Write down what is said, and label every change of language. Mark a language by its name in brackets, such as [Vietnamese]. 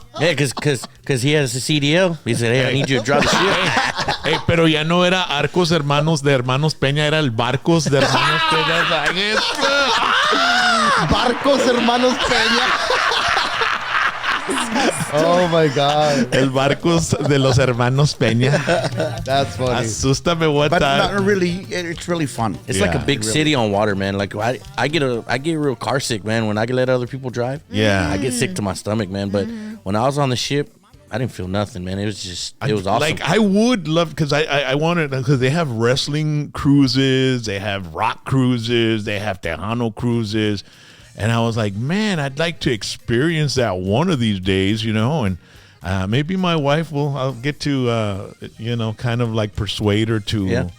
[English] Yeah, because he has a CDL. He said, hey, I need you to drive the ship. [Spanish] hey, pero ya no era Arcos Hermanos de Hermanos Peña, era el Barcos de Hermanos Peña. ¿Sabes? Barcos Hermanos Peña. [English] Oh my God, [Spanish] El Barcos de los Hermanos Peña. [English] that's funny. [Spanish] Asústame, what [English] But time? not really, it's really fun. It's like a Yeah. big city on water, man. Like I get real car sick, man. When I let other people drive, Yeah. I get sick to my stomach, man. But when I was on the ship, I didn't feel nothing, man. It was awesome. Like I would love because I wanted because they have wrestling cruises, they have rock cruises, they have Tejano cruises, and I was like, man, I'd like to experience that one of these days, you know, and maybe my wife I'll get to kind of like persuade her to.